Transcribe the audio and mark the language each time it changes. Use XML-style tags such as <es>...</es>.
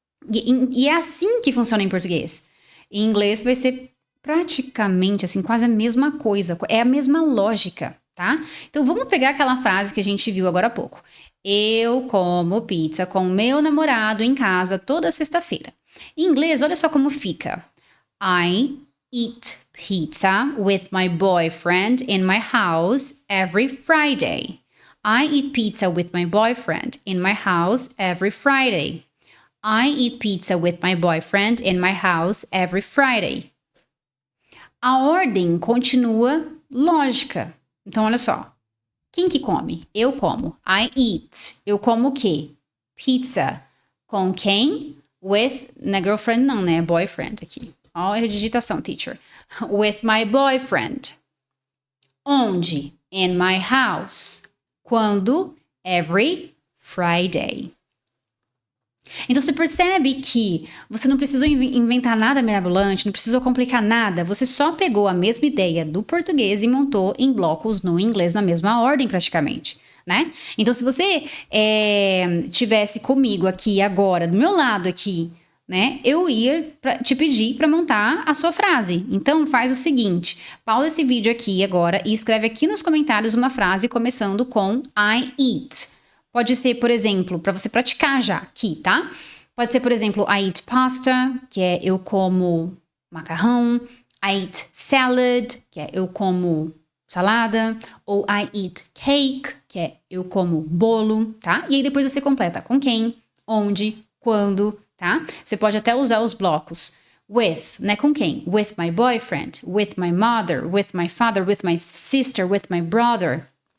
<pt>E é assim que funciona em português. Em inglês vai ser praticamente assim, quase a mesma coisa. É a mesma lógica, tá? Então, vamos pegar aquela frase que a gente viu agora há pouco. Eu como pizza com meu namorado em casa toda sexta-feira. Em inglês, olha só como fica.</pt> <en>I eat pizza with my boyfriend in my house every Friday. I eat pizza with my boyfriend in my house every Friday. I eat pizza with my boyfriend in my house every Friday.</en> <pt>A ordem continua lógica. Então, olha só. Quem que come? Eu como.</pt> <en>I eat.</en> <pt>Eu como o quê? Pizza. Com quem?</pt> <en>With...</en> <pt>Não é girlfriend não, né? Boyfriend aqui. Olha a digitação, teacher.</pt> <en>With my boyfriend.</en> <pt>Onde?</pt> <en>In my house.</en> <pt>Quando?</pt> <en>Every Friday.</en> <pt>Então você percebe que você não precisou inventar nada mirabolante, não precisou complicar nada, você só pegou a mesma ideia do português e montou em blocos no inglês na mesma ordem praticamente, né? Então se você tivesse comigo aqui agora, do meu lado aqui, né? Eu ia te pedir para montar a sua frase. Então faz o seguinte, pausa esse vídeo aqui agora e escreve aqui nos comentários uma frase começando com</pt> <en>I eat.</en> <pt>Pode ser, por exemplo, para você praticar já aqui, tá? Pode ser, por exemplo,</pt> <en>I eat pasta,</en> <pt>que é eu como macarrão.</pt> <en>I eat salad,</en> <pt>que é eu como salada. Ou</pt> <en>I eat cake,</en> <pt>que é eu como bolo, tá? E aí depois você completa com quem, onde, quando, tá? Você pode até usar os blocos.</pt> <en>With,</en> <pt>né? Com quem?</pt> <en>With my boyfriend, with my mother, with my father, with my sister, with my brother.</en>